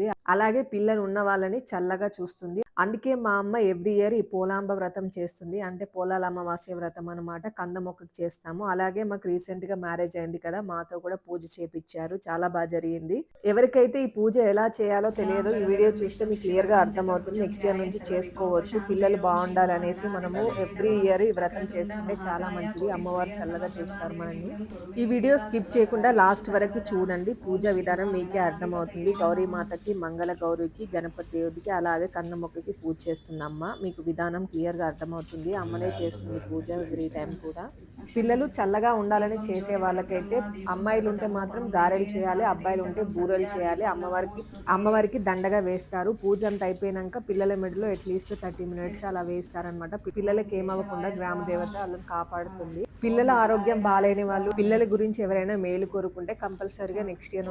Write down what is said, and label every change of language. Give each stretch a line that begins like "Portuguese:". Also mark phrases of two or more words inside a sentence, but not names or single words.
Telugu: అలాగే పిల్లలు ఉన్న వాళ్ళని చల్లగా చూస్తుంది. అందుకే మా అమ్మ
English: every year
Telugu: ఈ పోలాంబ వ్రతం చేస్తుంది. అంటే పోలాల అమావాస్య వ్రతం అనమాట. కంద మొక్కకి చేస్తాము. అలాగే మాకు రీసెంట్‌గా మ్యారేజ్ అయింది కదా! మాతో కూడా పూజ చేపిచ్చారు. చాలా జరిగింది. ఎవరికైతే ఈ పూజ ఎలా చేయాలో
Sanskrit: शुक्लां
Telugu: తెలియదో ఈ వీడియో
Sanskrit: वरदरं
Telugu: చూస్తే
Sanskrit: विष्णुं
Telugu: మీకు క్లియర్‌గా
Sanskrit: शशिवर्णं
Telugu: అర్థమవుతుంది.
Sanskrit: चतुर्भुजं
English: next year
Telugu: నుంచి
Sanskrit: ध्यायेत्
Telugu: చేసుకోవచ్చు.
Sanskrit: सर्वविघ्नोपशान्तये
Telugu: పిల్లలు
Sanskrit: ॐ श्री
Telugu: బావుండాలనేసి మనము
Sanskrit: महागणाधिपतये
Telugu: ఎవ్రీ
Sanskrit: नमः
Telugu: ఇయర్ ఈ వ్రతం
Sanskrit: वक्रतुण्ड
Telugu: చేసుకుంటే చాలా
Sanskrit: महाकाय
Telugu: మంచిది. అమ్మవారు చల్లగా
Sanskrit: कोटिसूर्यसमप्रभा
Telugu: చూస్తారు మనల్ని.
Sanskrit: निर्विघ्नं कुरु मे
Telugu: ఈ వీడియో
Sanskrit: देवा
Telugu: స్కిప్ చేయకుండా
Sanskrit: सर्वकार्येषु
Telugu: లాస్ట్ వరకు
Sanskrit: सर्वदा
Telugu: చూడండి.
Sanskrit: ॐ
Telugu: పూజా
Sanskrit: श्री
Telugu: విధానం మీకే
Sanskrit: महागणाधिपतये
Telugu: అర్థమవుతుంది.
Sanskrit: नमः
Telugu: గౌరీమాతకి, మంగళ గౌరికి, గణపతి దేవుడికి, అలాగే కంద మొక్కకి పూజ చేస్తుందమ్మ. మీకు విధానం క్లియర్‌గా అర్థమవుతుంది. అమ్మనే చేస్తుంది పూజ
English: every time
Telugu: కూడా. పిల్లలు
Sanskrit: अक्षन्तः
Telugu: చల్లగా ఉండాలని
Sanskrit: दीपं
Telugu: చేసే వాళ్ళకైతే
Sanskrit: ज्योतिर्ब्रह्मा दीपं
Telugu: అమ్మాయిలుంటే మాత్రం
Sanskrit: सर्वतोमुखीयते
Telugu: గారెలు చేయాలి.
Sanskrit: सावित्री
Telugu: అబ్బాయిలుంటే
Sanskrit: सर्वं
Telugu: బూరెలు
Sanskrit: संध्या
Telugu: చేయాలి.
Sanskrit: दीपं
Telugu: అమ్మవారికి
Sanskrit: नमोस्तुते
Telugu: అమ్మవారికి దండగా వేస్తారు. పూజ అంతా అయిపోయినంక పిల్లల మెడలో
English: at least 30 minutes
Telugu: నెక్స్ట్ అలా వేస్తారనమాట.
Sanskrit: ఓం
Telugu: పిల్లలకి ఏమవ్వకుండా
Sanskrit: కేశవాయ
Telugu: గ్రామ
Sanskrit: స్వాహ
Telugu: దేవత ఆళ్ళని కాపాడుతుంది.
Sanskrit: ఓం
Telugu: పిల్లల ఆరోగ్యం
Sanskrit: నారాయణాయ
Telugu: బాలేని వాళ్ళు,
Sanskrit: స్వాహ
Telugu: పిల్లల గురించి ఎవరైనా మేలు కోరుకుంటే కంపల్సరీగా
English: next year